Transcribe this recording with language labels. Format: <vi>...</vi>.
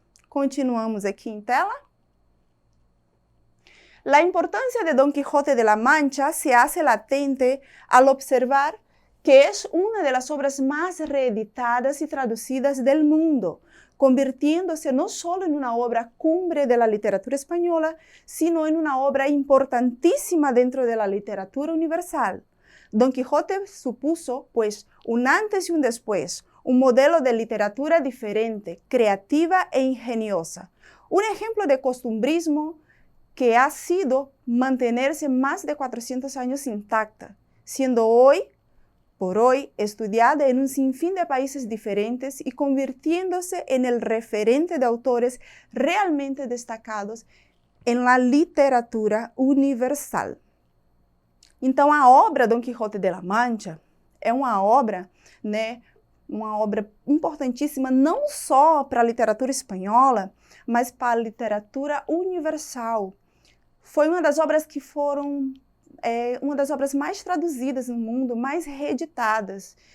<pt>Continuamos aqui em tela.</pt> <es>La importancia de Don Quijote de la Mancha se hace latente al observar que es una de las obras más reeditadas y traducidas del mundo, convirtiéndose no solo en una obra cumbre de la literatura española, sino en una obra importantísima dentro de la literatura universal. Don Quijote supuso, pues, un antes y un después, un modelo de literatura diferente, creativa e ingeniosa, un ejemplo de costumbrismo que ha sido mantenerse más de 400 años intacta, siendo por hoy estudiada en un sinfín de países diferentes y convirtiéndose en el referente de autores realmente destacados en la literatura universal.</es> <pt>Então, a obra Don Quijote de la Mancha é uma obra, né, uma obra importantíssima não só para a literatura espanhola, mas para a literatura universal. Foi uma das obras que foram uma das obras mais traduzidas no mundo, mais reeditadas.</pt>